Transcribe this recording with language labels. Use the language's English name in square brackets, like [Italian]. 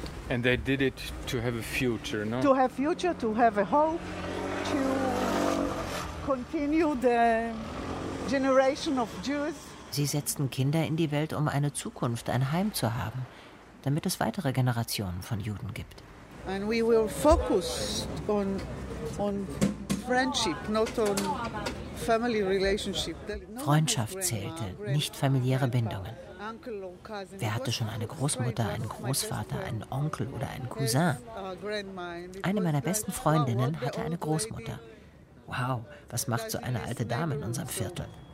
[English] And they did it to have a future, no? To have future, to have a hope, to continue the generation of Jews. [German] Sie setzten Kinder in die Welt, um eine Zukunft, ein Heim zu haben, damit es weitere Generationen von Juden gibt. [English] And we were focused on friendship, not on family relationship. [German] Freundschaft zählte, nicht familiäre Bindungen. Wer hatte schon eine Großmutter, einen Großvater, einen Onkel oder einen Cousin? Eine meiner besten Freundinnen hatte eine Großmutter. Wow, was macht so eine alte Dame in unserem Viertel?